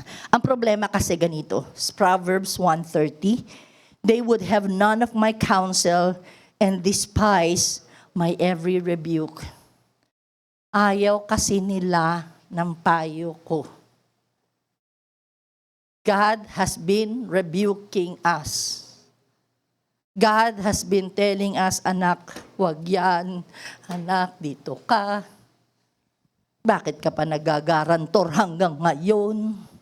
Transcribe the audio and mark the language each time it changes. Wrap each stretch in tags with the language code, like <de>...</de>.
<tl>Ang problema kasi ganito,</tl> <en>Proverbs 1:30, they would have none of my counsel and despise my every rebuke.</en> <tl>Ayaw kasi nila ng payo ko.</tl> <en>God has been rebuking us. God has been telling us,</en> <tl>anak, wag yan. Anak, dito ka. Bakit ka pa nagagarantor hanggang ngayon?</tl>